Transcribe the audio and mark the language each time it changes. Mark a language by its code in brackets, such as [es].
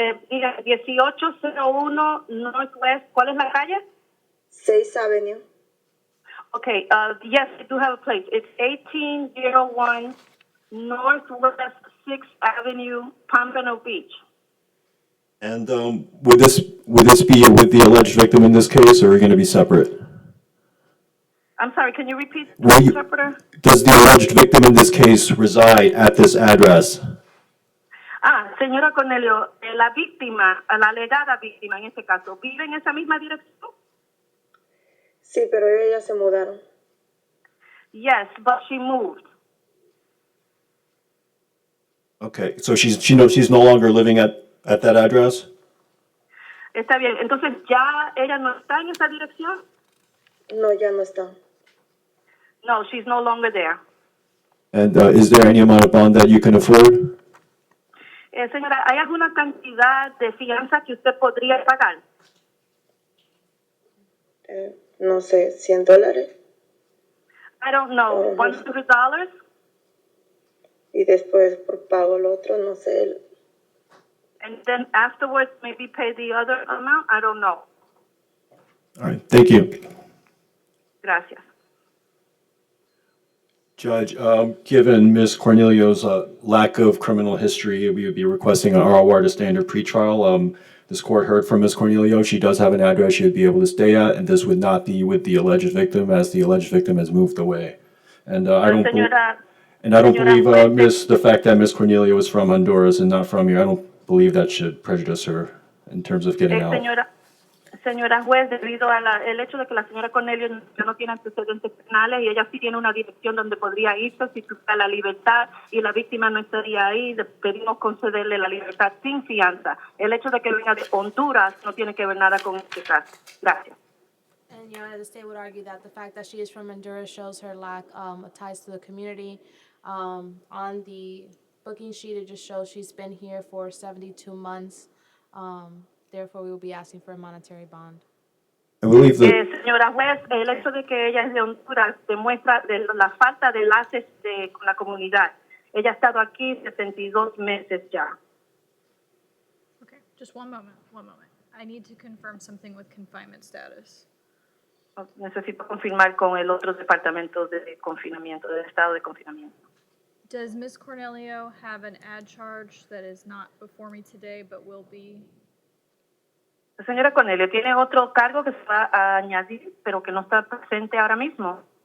[es] 1801 Northwest, ¿cuál es la calle? [en] 6th Avenue. Okay, yes, I do have a place. It's 1801 Northwest 6th Avenue, Pompano Beach. And would this be with the alleged victim in this case, or are you going to be separate? I'm sorry, can you repeat, Will you- interpreter? Does the alleged victim in this case reside at this address? [es] Señora Cornelio, la víctima, la alegada víctima en este caso, ¿vive en esa misma dirección? Sí, pero ellos ya se mudaron. [en] Yes, but she moved. Okay, so she's no longer living at that address? [es] Está bien, entonces ya ella no está en esa dirección? No, ya no está. [en] No, she's no longer there. And is there any amount of bond that you can afford? [es] Señora, ¿hay alguna cantidad de fianza que usted podría pagar? No sé, $100. [en] I don't know, $100? [es] Y después por pago el otro, no sé. [en] and then afterwards maybe pay the other amount? I don't know. All right, thank you. [es] Gracias. [en] Judge, given Ms. Cornelio's lack of criminal history, we would be requesting an ROR to standard pretrial. This court heard from Ms. Cornelio. She does have an address she would be able to stay at, and this would not be with the alleged victim, as the alleged victim has moved away. And I don't [es] Señora, [en] believe, [es] juez, [en] the fact that Ms. Cornelio is from Honduras and not from here, I don't believe that should prejudice her in terms of getting out. [es] Señora juez, debido a el hecho de que la señora Cornelio no tiene antecedentes penales y ella sí tiene una dirección donde podría irse si tuviera la libertad y la víctima no estaría ahí, pedimos concederle la libertad sin fianza. El hecho de que venga de Honduras no tiene que ver nada con este caso. Gracias. [en] And the state would argue that the fact that she is from Honduras shows her lack of ties to the community. On the booking sheet, it just shows she's been here for 72 months. Therefore, we will be asking for a monetary bond. I believe that. [es] Señora juez, el hecho de que ella es de Honduras demuestra la falta de enlaces con la comunidad. Ella ha estado aquí 72 meses ya. [en] Okay, just one moment. I need to confirm something with confinement status. [es] Necesito confirmar con el otro departamento de confinamiento, del estado de confinamiento. [en] Does Ms. Cornelio have an ad charge that is not before me today but will be? [es] La señora Cornelio tiene otro cargo que se va a añadir, pero que no está presente ahora mismo.